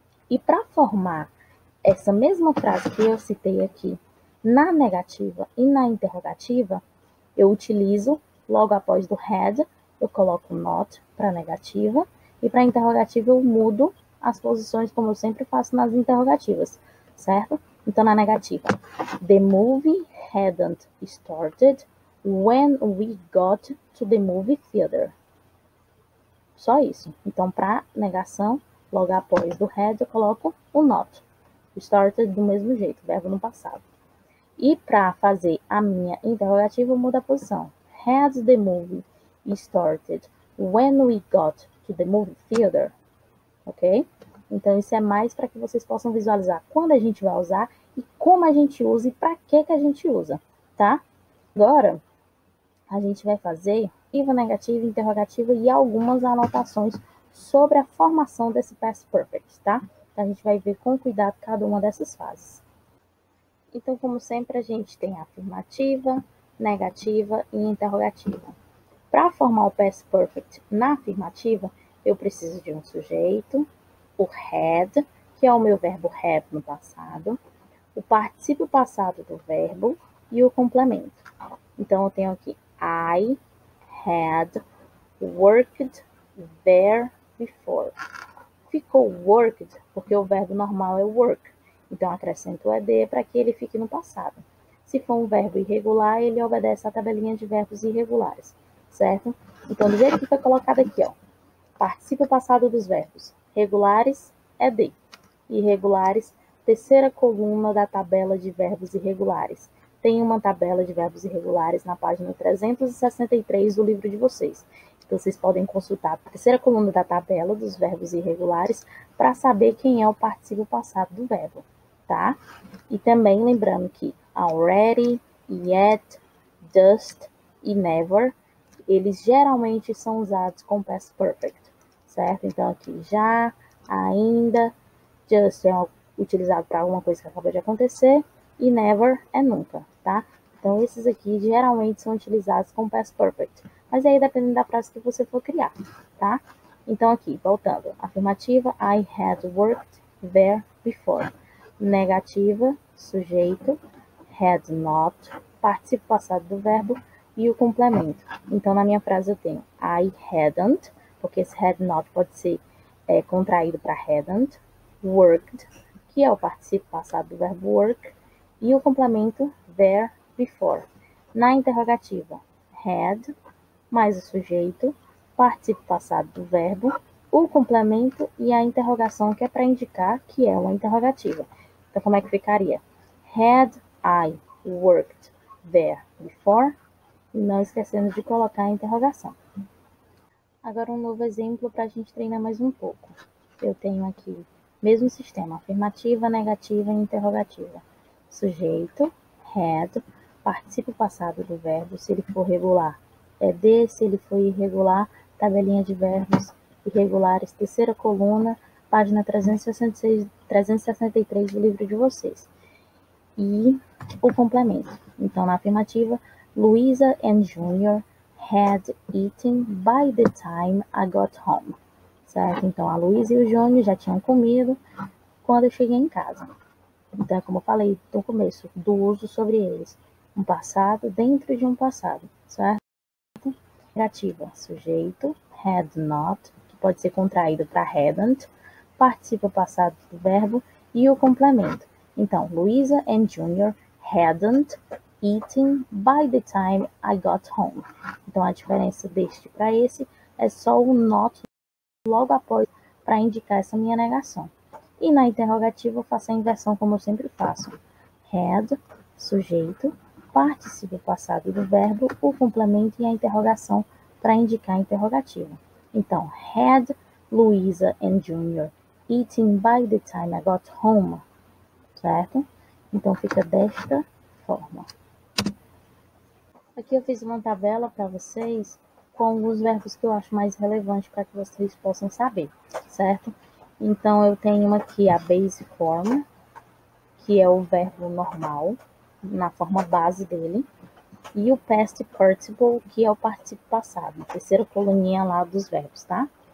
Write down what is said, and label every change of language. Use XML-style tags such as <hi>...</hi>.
<pt>E para formar essa mesma frase que eu citei aqui na negativa e na interrogativa, eu utilizo, logo após do had, eu coloco not para negativa, e para interrogativa eu mudo as posições como eu sempre faço nas interrogativas, certo? Então, na negativa,</pt> <en>the movie hadn't started when we got to the movie theater.</en> <pt>Só isso. Então, para negação, logo após do had, eu coloco o not. Started do mesmo jeito, verbo no passado. E para fazer a minha interrogativa, eu mudo a posição.</pt> <en>Had the movie started when we got to the movie theater?</en> <pt>Ok? Então, isso é mais para que vocês possam visualizar quando a gente vai usar e como a gente usa e para que a gente usa, tá? Agora, a gente vai fazer negativa, interrogativa e algumas anotações sobre a formação desse past perfect, tá? Então, a gente vai ver com cuidado cada uma dessas fases. Então, como sempre, a gente tem a afirmativa, negativa e interrogativa. Para formar o past perfect na afirmativa, eu preciso de um sujeito, o had, que é o meu verbo have no passado, o particípio passado do verbo e o complemento. Então, eu tenho aqui</pt> <en>I had worked there before.</en> <pt>Ficou worked porque o verbo normal é work. Então, acrescento o ed para que ele fique no passado. Se for um verbo irregular, ele obedece à tabelinha de verbos irregulares, certo? Então, do jeito que foi colocado aqui, ó, participa passado dos verbos. Regulares, ed. Irregulares, terceira coluna da tabela de verbos irregulares. Tem uma tabela de verbos irregulares na página 363 do livro de vocês. Então, vocês podem consultar a terceira coluna da tabela dos verbos irregulares para saber quem é o particípio passado do verbo, tá? E também lembrando que already, yet, just e never, eles geralmente são usados com past perfect, certo? Então, aqui já, ainda, just é utilizado para alguma coisa que acabou de acontecer e never é nunca, tá? Então, esses aqui geralmente são utilizados com past perfect, mas aí dependendo da frase que você for criar, tá? Então, aqui, voltando, afirmativa,</pt> <en>I had worked there before.</en> <pt>negativa, sujeito, had not, participo passado do verbo e o complemento. Então, na minha frase eu tenho</pt> <en>I hadn't,</en> <pt>porque esse had not pode ser contraído para hadn't, worked, que é o participo passado do verbo work, e o complemento there, before. Na interrogativa, had, mais o sujeito, participo passado do verbo, o complemento e a interrogação, que é para indicar que é uma interrogativa. Então, como é que ficaria?</pt> <en>Had I worked there before?</en> <pt>E não esquecendo de colocar a interrogação. Agora, um novo exemplo para a gente treinar mais um pouco. Eu tenho aqui, mesmo sistema, afirmativa, negativa e interrogativa. Sujeito, had, participo passado do verbo, se ele for regular, é de, se ele for irregular, tabelinha de verbos irregulares, terceira coluna, página 363 do livro de vocês. E o complemento. Então, na afirmativa,</pt> <en>Luisa and Junior had eaten by the time I got home.</en> <pt>Certo? Então, a Luisa e o Júnior já tinham comido quando eu cheguei em casa. Então, como eu falei no começo, do uso sobre eles. Um passado dentro de um passado, certo? Negativa, sujeito, had not, que pode ser contraído para hadn't, participa passado do verbo e o complemento. Então,</pt> <en>Luisa and Junior hadn't eaten by the time I got home.</en> <pt>Então, a diferença deste para esse é só o not logo após para indicar essa minha negação. E na interrogativa eu faço a inversão como eu sempre faço. Had, sujeito, participo passado do verbo, o complemento e a interrogação para indicar a interrogativa. Então,</pt> <en>had Luisa and Junior eaten by the time I got home?</en> <pt>Certo? Então, fica desta forma. Aqui eu fiz uma tabela para vocês com os verbos que eu acho mais relevantes para que vocês possam saber, certo? Então, eu tenho aqui a base form, que é o verbo normal, na forma base dele, e o past participle, que é o participo passado, a terceira coluninha lá dos verbos, tá?</pt>